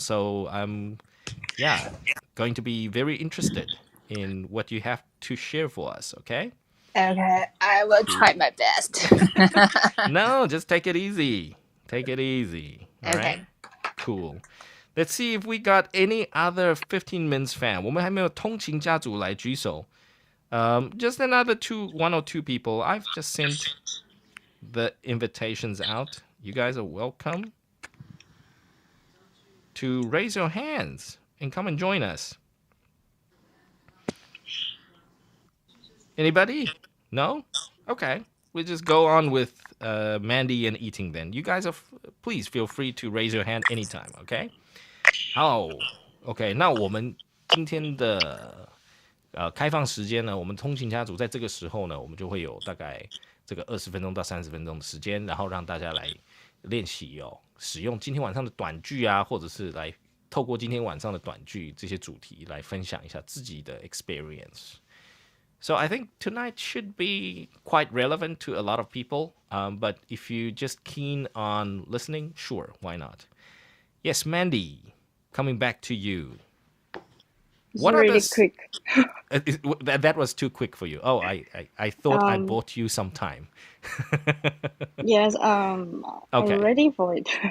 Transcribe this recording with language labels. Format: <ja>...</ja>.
<en>So I'm, going to be very interested in what you have to share for us, okay? Okay, I will try my best. No, just take it easy. Take it easy. All right? Cool. Let's see if we got any other 15 minutes fan.</en> <zh>我们还没有通勤家族来举手。</zh> <en>Just another one or two people. I've just sent the invitations out. You guys are welcome to raise your hands and come and join us. Anybody? No? Okay. We'll just go on with Mandy and eating then. You guys please feel free to raise your hand anytime, okay?</en> <zh>好 ，OK， 那我们今天的开放时间呢，我们通勤家族在这个时候呢，我们就会有大概这个20分钟到30分钟的时间，然后让大家来练习使用今天晚上的短句啊，或者是来透过今天晚上的短句这些主题来分享一下自己的 experience。</zh> <en>So I think tonight should be quite relevant to a lot of people. But if you just keen on listening, sure, why not? Yes, Mandy, coming back to you. It's What really are the quick. that was too quick for you. Oh, I thought I bought you some time. Yes, Okay. I'm ready for it.</en>